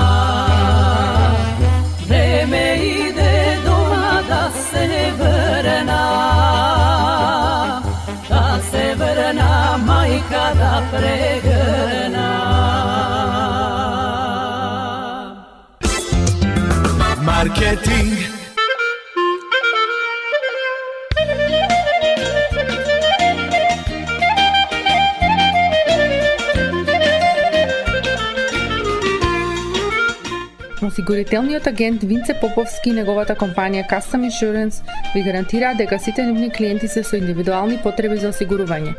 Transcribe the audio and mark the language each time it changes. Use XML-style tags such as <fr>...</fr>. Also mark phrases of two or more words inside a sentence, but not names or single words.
<mk>Време иде дома да се врна мајка да прегрна. Marketing. Осигурителниот агент Винце Поповски и неговата компанија Custom Insurance ви гарантираат дека сите нивни клиенти се со индивидуални потреби за осигурување.</mk>